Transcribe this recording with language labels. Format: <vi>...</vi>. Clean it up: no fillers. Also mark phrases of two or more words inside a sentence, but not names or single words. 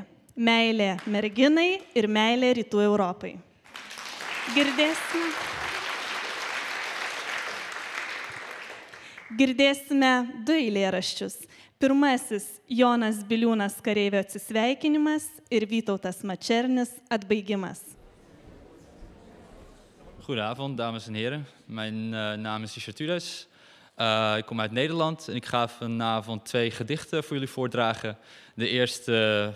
<lt>Meilė merginai ir meilė Rytų Europai. Girdėsime 2 eilėraščius. Pirmasis Jonas Biliūnas kareivio atsisveikinimas ir Vytautas Mačernis atbaigimas.</lt> <nl>Goedenavond, dames en heren. Mijn naam is Richard Udes. Ik kom uit Nederland en ik ga vanavond 2 gedichten voor jullie voordragen. De eerste</nl>